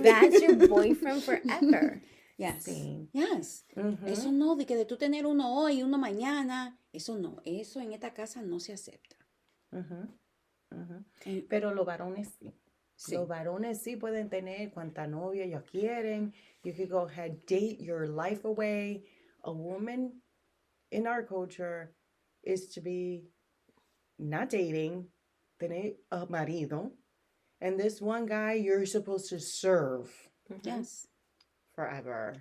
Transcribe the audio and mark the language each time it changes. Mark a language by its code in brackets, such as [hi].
[en] That's your boyfriend forever. Yes. [es] Sí. [en] Yes. Ujú. [es] Eso no, de que de tú tener uno hoy y uno mañana, eso no. Eso en esta casa no se acepta. Ujú. Ujú. En- Pero los varones sí. Sí. Los varones sí pueden tener cuanta novia ellos quieren. [en] You could go ahead, date your life away. A woman in our culture is to be not dating, [es] tener a marido. [en] And this one guy you're supposed to serve Yes. forever.